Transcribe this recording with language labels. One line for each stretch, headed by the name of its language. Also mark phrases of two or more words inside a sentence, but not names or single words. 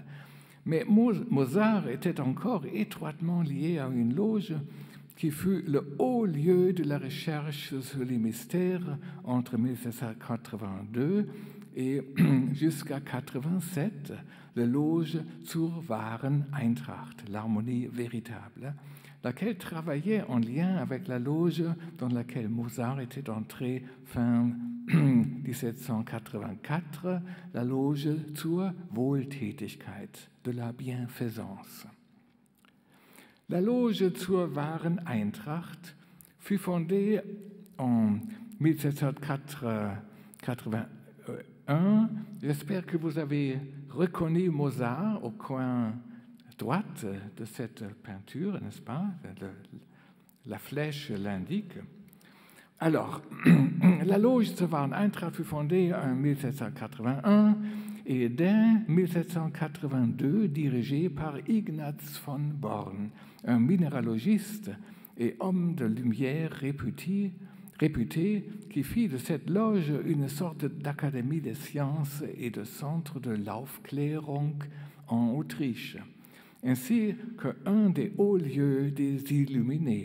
French: Mais Mozart était encore étroitement lié à une loge qui fut le haut lieu de la recherche sur les mystères entre 1782 et jusqu'à 1987, la loge zur wahren Eintracht, l'harmonie véritable, laquelle travaillait en lien avec la loge dans laquelle Mozart était entré fin 1784 la Loge zur Wohltätigkeit, de la Bienfaisance. La Loge zur wahren Eintracht fut fondée en 1781. J'espère que vous avez reconnu Mozart au coin droite de cette peinture, n'est-ce pas? La flèche l'indique. Alors, la Loge zur wahren Eintracht fut fondée en 1781 et dès 1782 dirigée par Ignaz von Born, un minéralogiste et homme de lumière réputé qui fit de cette loge une sorte d'académie des sciences et de centre de l'Aufklärung en Autriche, ainsi qu'un des hauts lieux des Illuminés.